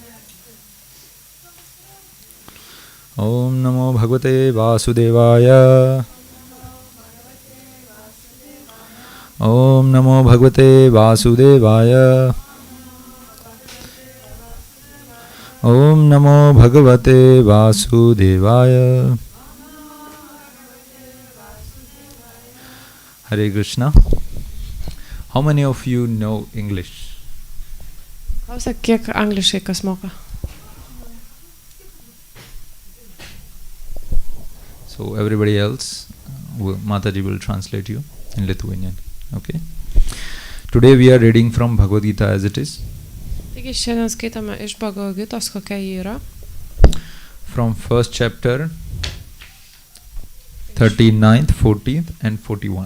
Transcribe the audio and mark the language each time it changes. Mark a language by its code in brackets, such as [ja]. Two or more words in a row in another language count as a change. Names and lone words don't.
[sa] ओम नमो भगवते वासुदेवाय, ओम नमो भगवते वासुदेवाय, ओम नमो भगवते वासुदेवाय। [en] Hare Krishna. How many of you know English? [lt] Klausia, kiek angliškai kas moka? [en] So everybody else, Mataji will translate you in Lithuanian. Okay. Today we are reading from Bhagavad Gita as it is. [lt] Taigi šiandien skaitome iš Bhagavad Gitos, kokia ji yra. [en] From first chapter, 39th, 40th and 41.